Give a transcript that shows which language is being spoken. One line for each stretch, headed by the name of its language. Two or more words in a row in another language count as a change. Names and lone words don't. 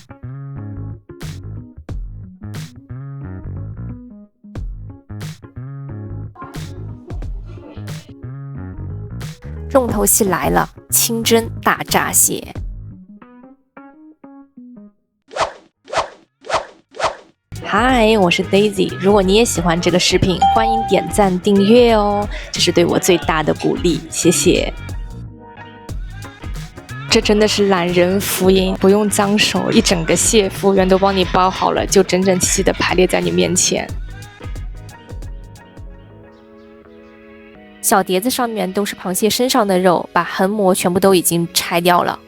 Chinese: 重头戲來了，清蒸大閘蟹。嗨，我是 Daisy。如果你也喜歡這個視頻，歡迎點讚訂閱哦，這是對我最大的鼓勵，謝謝。這真的是懶人福音，不用髒手，一整個蟹服務員都幫你包好了，就整整齊齊的排列在你面前。小碟子上面都是螃蟹身上的肉，把橫膜全部都已經拆掉了。